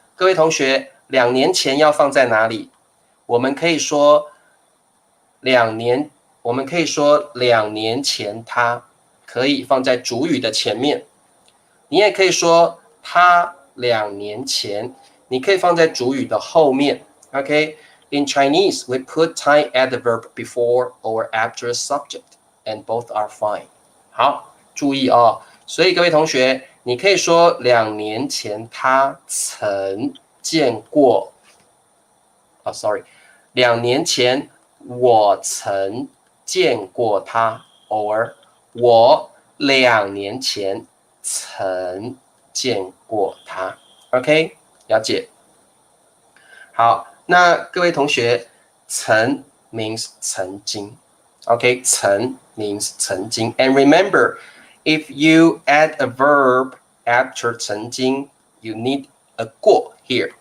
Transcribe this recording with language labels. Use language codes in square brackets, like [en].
[zh] 各位同学，2年前要放在哪里？我们可以说2年前他可以放在主语的前面，你也可以说他2年前。你可以放在主语的后面 ，OK？ [en] In Chinese, we put time adverb before or after a subject, and both are fine. [zh] 好，注意所以各位同学，你可以说2年前他曾见过2年前我曾见过他 ，or 我2年前曾见过他 ，OK？ 了解。好，那各位同学，曾 means 曾经 ，OK？ [en] 曾 means 曾经 ，and remember, if you add a verb after 曾经 you need a 过 here.